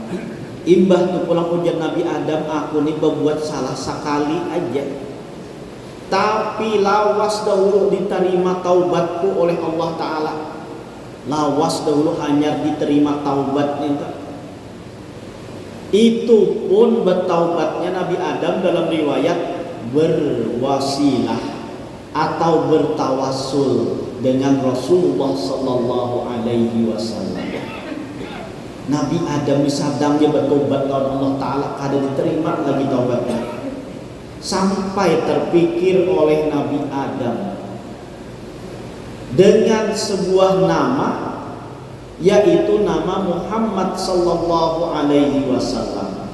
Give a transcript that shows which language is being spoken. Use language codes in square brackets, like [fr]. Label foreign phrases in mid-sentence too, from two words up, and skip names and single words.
[bjn] Imbah tu pulang ujar Nabi Adam, aku nih berbuat salah sekali aja. Tapi lawas dahulu diterima taubatku oleh [ar] الله تعالى. [bjn] Lawas dahulu hanyar diterima taubatnya. [id] Itu pun bertaubatnya Nabi Adam dalam riwayat berwasilah atau bertawassul dengan Rasulullah [ar] صلى الله عليه وسلم. [bjn] Nabi Adam disadangnya bertobat lawan [ar] الله تعالى [bjn] kada diterima lagi taubatnya. [id] Sampai terpikir oleh Nabi Adam dengan sebuah nama, yaitu nama Muhammad [ar] صلى الله عليه وسلم.